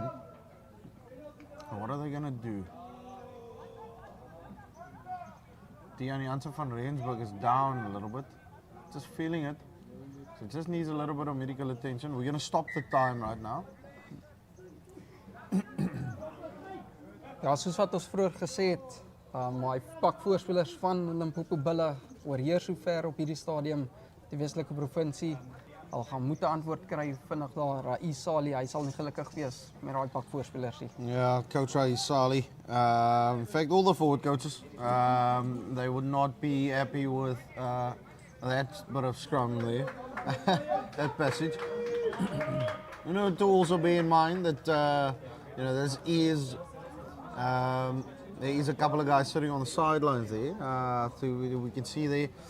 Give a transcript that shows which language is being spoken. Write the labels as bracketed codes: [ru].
[en] Now what are they going to do? Dian Jansen van Rensburg is down a little bit, just feeling it. So it just needs a little bit of medical attention. We're going to stop the time right now. [af] Ja, soos wat ons vroeër gesê het, my pak voorspelers van Limpopo bulle oorheers so ver op hierdie stadium die Weselike Provinsie. Al gaan moet 'n antwoord kry vinnig daar. Rais Sali, hy sal nie gelukkig wees met daai pak voorspelers nie. [en] Yeah, Coach Rais Sali. In fact, all the forward coaches, they would not be happy with that bit of scrum there, that passage. You know, to also bear in mind that there is a couple of guys sitting on the sidelines there. We can see there.